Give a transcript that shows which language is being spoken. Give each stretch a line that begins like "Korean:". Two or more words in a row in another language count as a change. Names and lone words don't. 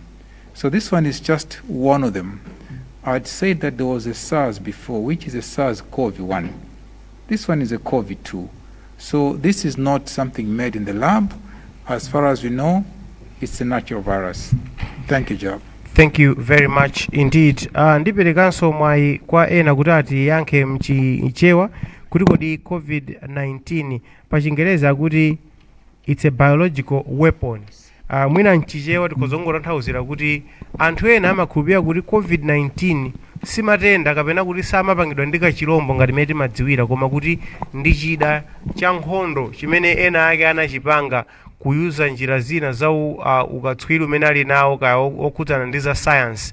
English: So this one is just one of them. I'd say that there was a SARS before, which is a SARS-CoV-1. This one is a COVID-2. So this is not something made in the lab. As far as we know, it's a natural virus. Thank you, Job. Thank you very much indeed.
Nyanja: Ndiperekanso mwayi kwa ena kuti atiyankhe mchichewa kuti kodi COVID-19 pa Chingereza kuti
English: it's a biological weapon.
Nyanja: Mwina mchichewa tikozongotanthauzira kuti anthu ena amakhulupirira kuti COVID-19 si matenda kapena kuti samapangidwa ndi kachirombo ngati mmene timadziwira, koma kuti ndi chida cha nkhondo chimene ena ake anachipanga kuyuza njira zina za ukatswiri umene ali nawo kaya okhudzana ndi za science.